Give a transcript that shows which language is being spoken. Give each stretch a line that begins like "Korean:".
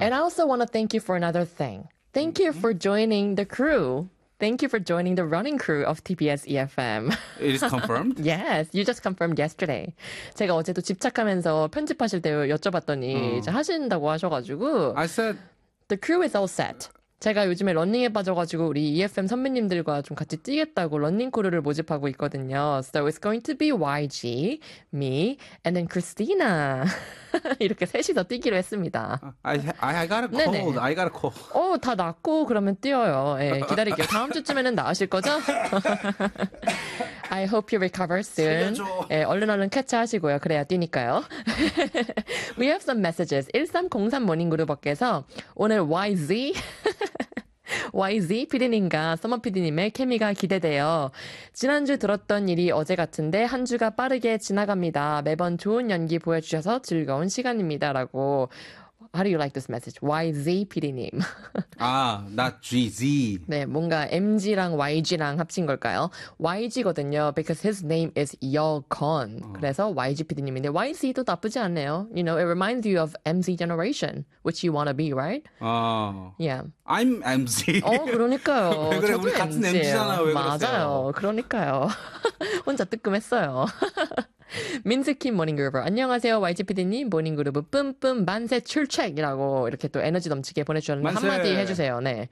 English: And I also want to thank you for another thing. Thank you for joining the crew. Thank you for joining the running crew of TBS EFM. It is confirmed? Yes, you just confirmed yesterday.
Korean: 제가 어제도 집착하면서 편집하실 때 여쭤봤더니 이제 하신다고 하셔가지고
English: I said The crew is all set.
Korean: 제가 요즘에 러닝에 빠져가지고 우리 EFM 선배님들과 좀 같이 뛰겠다고 러닝 크루를 모집하고 있거든요.
English: So it's going to be YG, me, and then Christina.
Korean: 이렇게 셋이서 뛰기로 했습니다.
English: I got a cold.
Korean: 네네.
English: I got a cold.
Korean: 오, 다 낫고 그러면 뛰어요. 네, 기다릴게요. 다음 주쯤에는 나으실 거죠?
English: I hope you recover soon.
Korean: 네, 얼른 얼른 캐치하시고요. 그래야 뛰니까요.
English: We have some messages.
Korean: 1303 모닝 그룹께서 오늘 YZ... YZ 피디님과 서머 피디님의 케미가 기대돼요. 지난주 들었던 일이 어제 같은데 한 주가 빠르게 지나갑니다. 매번 좋은 연기 보여주셔서 즐거운 시간입니다. 라고
English: How do you like this message? YZ 피디님 아, not GZ
Korean: 네, 뭔가 MG랑 YG랑 합친 걸까요? YG거든요.
English: Because his name is
Korean: Yeo-kun 그래서 YG 피디님인데 YZ도 나쁘지 않네요.
English: You know, it reminds you of MZ generation which you wanna be, right? 아 Yeah I'm MZ
Korean: 어, 그러니까요 왜 그래, 우리 같은 MG잖아요 왜 그러세요 맞아요, 그러니까요 혼자 뜨끔했어요 민스킴 모닝그룹 안녕하세요 YGPD님 모닝그룹 뿜뿜 만세 출첵이라고 이렇게 또 에너지 넘치게 보내주셨는데 만세. 한마디 해주세요 네